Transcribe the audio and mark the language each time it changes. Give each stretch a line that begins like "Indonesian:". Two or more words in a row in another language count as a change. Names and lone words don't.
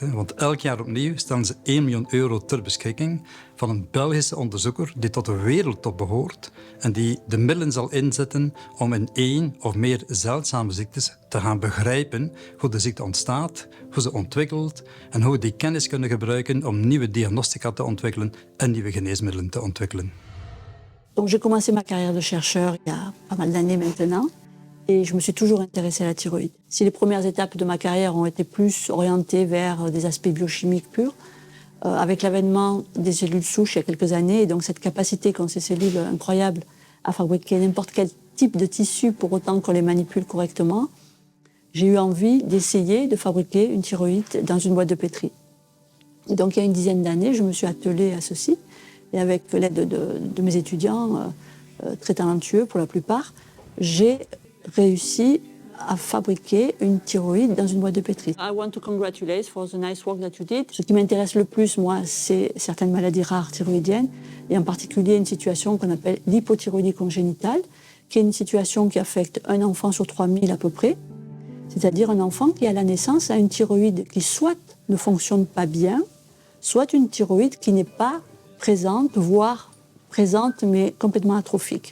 Dutch: Want elk jaar opnieuw stellen ze 1 miljoen euro ter beschikking van een Belgische onderzoeker die tot de wereldtop behoort en die de middelen zal inzetten om in 1 of meer zeldzame ziektes te gaan begrijpen hoe de ziekte ontstaat, hoe ze ontwikkelt en hoe we die kennis kunnen gebruiken om nieuwe diagnostica te ontwikkelen en nieuwe geneesmiddelen te ontwikkelen.
French: Donc j'ai commencé ma carrière de chercheur il y a pas mal d'années maintenant. Et je me suis toujours intéressée à la thyroïde. Si les premières étapes de ma carrière ont été plus orientées vers des aspects biochimiques purs, avec l'avènement des cellules souches il y a quelques années, et donc cette capacité qu'ont ces cellules incroyables à fabriquer n'importe quel type de tissu pour autant qu'on les manipule correctement, j'ai eu envie d'essayer de fabriquer une thyroïde dans une boîte de pétri. Et donc il y a une dizaine d'années, je me suis attelée à ceci, et avec l'aide de mes étudiants, très talentueux pour la plupart, j'ai réussi à fabriquer une thyroïde dans une boîte de pétri.
English: I want to congratulate for the nice work that you did.
French: Ce qui m'intéresse le plus, moi, c'est certaines maladies rares thyroïdiennes, et en particulier une situation qu'on appelle l'hypothyroïdie congénitale, qui est une situation qui affecte un enfant sur 3000 à peu près, c'est-à-dire un enfant qui, à la naissance, a une thyroïde qui soit ne fonctionne pas bien, soit une thyroïde qui n'est pas présente, voire présente, mais complètement atrophique.